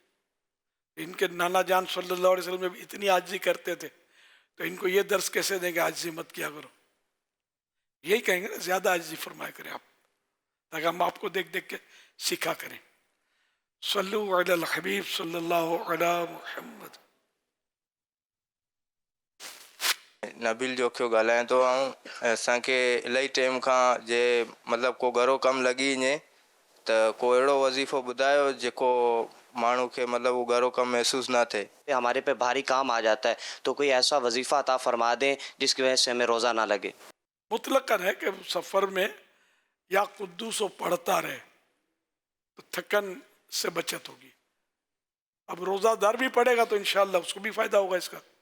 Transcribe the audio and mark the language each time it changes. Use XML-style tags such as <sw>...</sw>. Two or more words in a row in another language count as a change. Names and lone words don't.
<ur>ان کے نانا جان</ur> <ar>صلی اللہ علیہ وسلم</ar> <ur>جب اتنی عاجزی کرتے تھے تو ان کو یہ درس کیسے دیں کہ عاجزی مت کیا کرو. یہی کہیں گے نا, زیادہ عاجزی فرمایا کریں آپ, تاکہ ہم آپ کو دیکھ دیکھ کے سیکھا کریں.</ur> <ar>صلو علی الحبیب صلی اللہ علی محمد.</ar> <sd>نبیل جو کیوں ॻाल्हायां थो ऐं असांखे इलाही टाइम खां जे मतिलबु को घरो कमु लॻी वञे त को अहिड़ो वज़ीफ़ो ॿुधायो जेको माण्हू खे मतिलबु उहो घरो कमु महसूस न थिए.</sd> <ur>ہمارے پے بھاری کام آ جاتا ہے تو کوئی ایسا وظیفہ عطا فرما دیں جس کی وجہ سے ہمیں روزہ نہ لگے. مطلقاً ہے کہ سفر میں</ur> <ar>یا قدوس</ar> <ur>پڑھتا رہے تو تھکن سے بچت ہوگی. اب روزہ دار بھی پڑھے گا تو انشاءاللہ اس کو بھی فائدہ ہوگا اس کا.</ur>